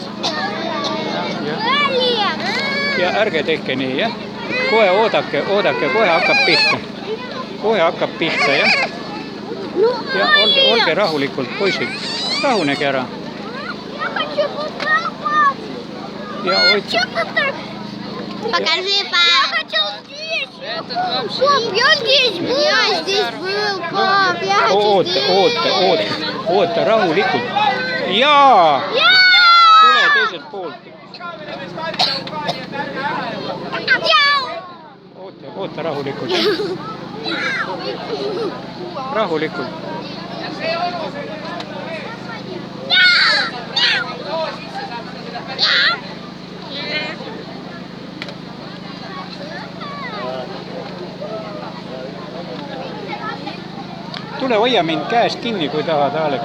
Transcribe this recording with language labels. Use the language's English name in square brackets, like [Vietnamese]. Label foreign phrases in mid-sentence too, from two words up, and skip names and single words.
[Estonian] Ja ärge tehke nii, jah. Kohe oodake, kohe hakkab pihta, jah. Ja olge rahulikult, poisid, rahunege ära. Ja hoidke. [Russian] Покажи, пап. Я хотел здесь. Пап, я здесь был. Я здесь был, пап. Я хочу здесь. [Estonian] Oota, rahulikult. Jaa! Tule teiselt poolt. Oota, rahulikult. Rahulikult. Tule hoia mind käest kinni, kui tahad, Alex.